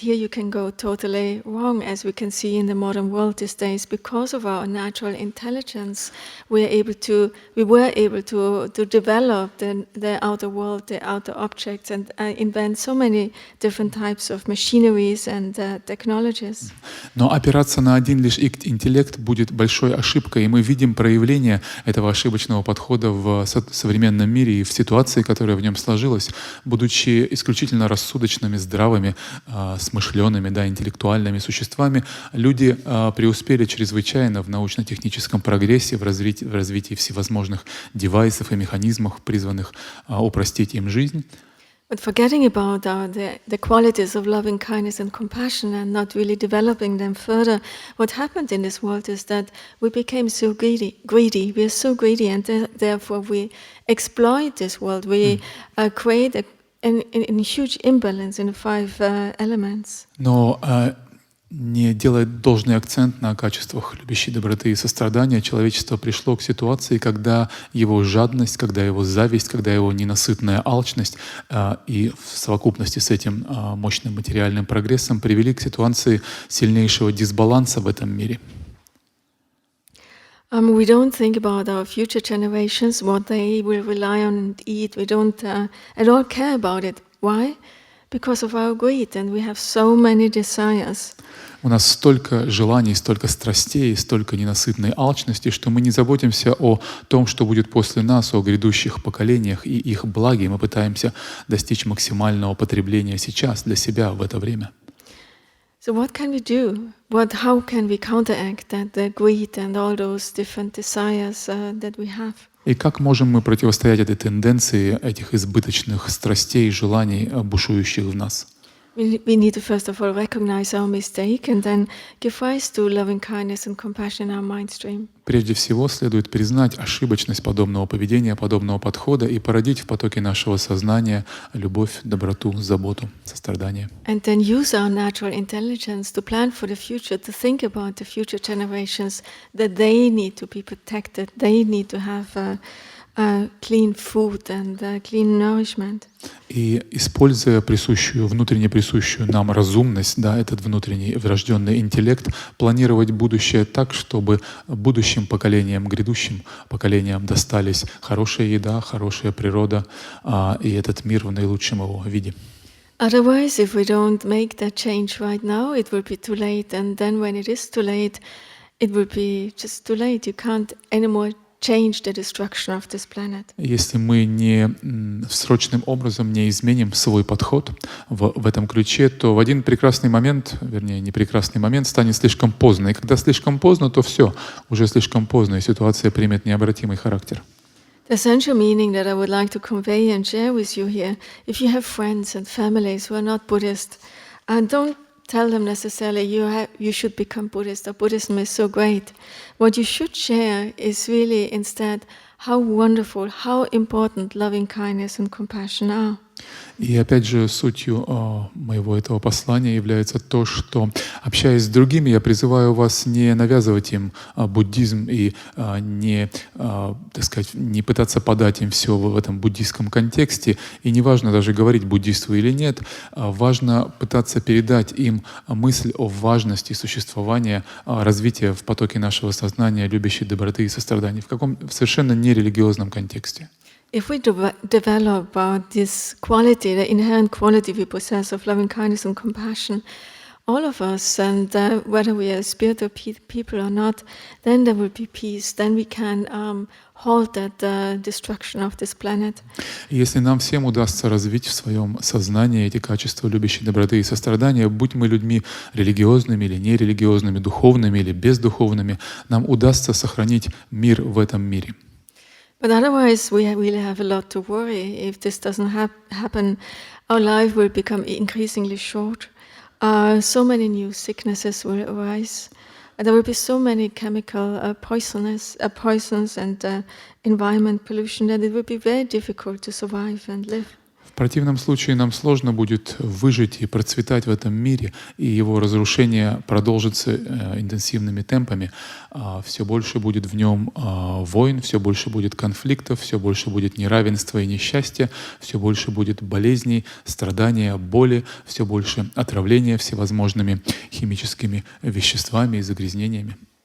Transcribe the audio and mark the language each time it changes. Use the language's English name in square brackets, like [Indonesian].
[English] Here you can go totally wrong, as we can see in the modern world these days. Because of our natural intelligence, we were able to develop the outer world, the outer objects, and invent so many different types of machineries and technologies. [Russian] Но опираться на один лишь интеллект будет большой ошибкой, и мы видим проявление этого ошибочного подхода в современном мире и в ситуации, которая в нем сложилась, будучи исключительно рассудочными, здравыми, смышленными, интеллектуальными существами, люди преуспели чрезвычайно в научно-техническом прогрессе, в развитии всевозможных девайсов и механизмов, призванных упростить им жизнь. [English] But forgetting about the qualities of loving kindness and compassion and not really developing them further, what happened in this world is that we became so greedy. We are so greedy, and therefore we exploit this world. We create a huge imbalance in the 5 elements. [Russian] Но не делая должный акцент на качествах любящей доброты и сострадания, человечество пришло к ситуации, когда его жадность, когда его зависть, когда его ненасытная алчность и в совокупности с этим мощным материальным прогрессом привели к ситуации сильнейшего дисбаланса в этом мире. [English] We don't think about our future generations, what they will rely on and eat. We don't at all care about it. Why? Because of our greed, and we have so many desires. [Russian] У нас столько желаний, столько страстей, столько ненасытной алчности, что мы не заботимся о том, что будет после нас, о грядущих поколениях и их благе. Мы пытаемся достичь максимального потребления сейчас, для себя, в это время. [English] So what can we do? How can we counteract that the greed and all those different desires that we have? [Russian] И как можем мы противостоять этой тенденции, этих избыточных страстей и желаний, бушующих в нас? [English] We need to first of all recognize our mistake and then give rise to loving kindness and compassion in our mind stream. [Russian] Прежде всего, следует признать ошибочность подобного поведения, подобного подхода и породить в потоке нашего сознания любовь, доброту, заботу, сострадание. [English] And then use our natural intelligence to plan for the future, to think about the future generations, that they need to be protected, they need to have clean food and clean nourishment. [Russian] И используя внутренне присущую нам разумность, да, этот внутренний врожденный интеллект, планировать будущее так, чтобы будущим поколениям, грядущим поколениям достались хорошая еда, хорошая природа и этот мир в наилучшем его виде. [English] Otherwise, if we don't make that change right now, it will be too late. And then when it is too late, it will be just too late. You can't anymore change the destruction of this planet. [Russian] Если мы не срочным образом не изменим свой подход в этом ключе, то в один прекрасный момент, вернее, не прекрасный момент, станет слишком поздно. И когда слишком поздно, то все, уже слишком поздно, и ситуация примет необратимый характер. [English] The essential meaning that I would like to convey and share with you here, if you have friends and families who are not Buddhist, don't tell them necessarily you should become Buddhist or Buddhism is so great. What you should share is really instead how wonderful, how important loving kindness and compassion are. [Russian] И опять же, сутью моего этого послания является то, что, общаясь с другими, я призываю вас не навязывать им буддизм и не, так сказать, не пытаться подать им все в этом буддийском контексте. И не важно даже говорить, буддист вы или нет, важно пытаться передать им мысль о важности существования, развития в потоке нашего сознания любящей доброты и сострадания в совершенно нерелигиозном контексте. [English] If we develop this quality, the inherent quality we possess of loving kindness and compassion, all of us, and whether we are spiritual people or not, then there will be peace. Then we can halt that destruction of this planet. [Russian] Если нам всем удастся развить в своем сознании эти качества любящей доброты и сострадания, будь мы людьми религиозными или нерелигиозными, духовными или бездуховными, нам удастся сохранить мир в этом мире. [English] But otherwise, we really have a lot to worry. If this doesn't happen, our life will become increasingly short. So many new sicknesses will arise. There will be so many chemical poisons and environment pollution that it will be very difficult to survive and live. [Russian] В противном случае нам сложно будет выжить и процветать в этом мире, и его разрушение продолжится интенсивными темпами. Все больше будет в нем войн, все больше будет конфликтов, все больше будет неравенства и несчастья, все больше будет болезней, страдания, боли, все больше отравления всевозможными химическими веществами и загрязнениями.